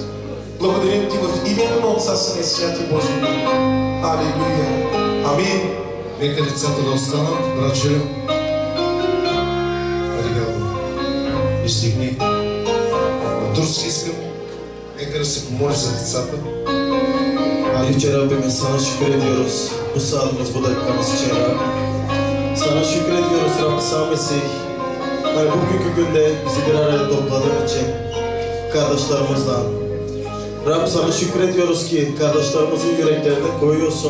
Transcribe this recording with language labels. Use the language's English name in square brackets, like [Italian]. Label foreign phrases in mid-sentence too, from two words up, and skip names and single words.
[Bulgarian] Благодарим Ти в името на Отца, Сина и Святи Божи. Алилуя. Амин. Нека децата да останат, брат Желю. И стигни. На турски искам. Нека да се помолиш за децата. [Turkish] Rice Rabbime, sana şükrediyoruz bu saat bırakmamız için Rab. Sana şükrediyoruz Rab, sağ Mesih. Bugünkü günde bizi bir araya topladığın için kardeşlerimizden. Rab, sana şükrediyoruz ki kardeşlerimizin yüreklerine koyuyorsun.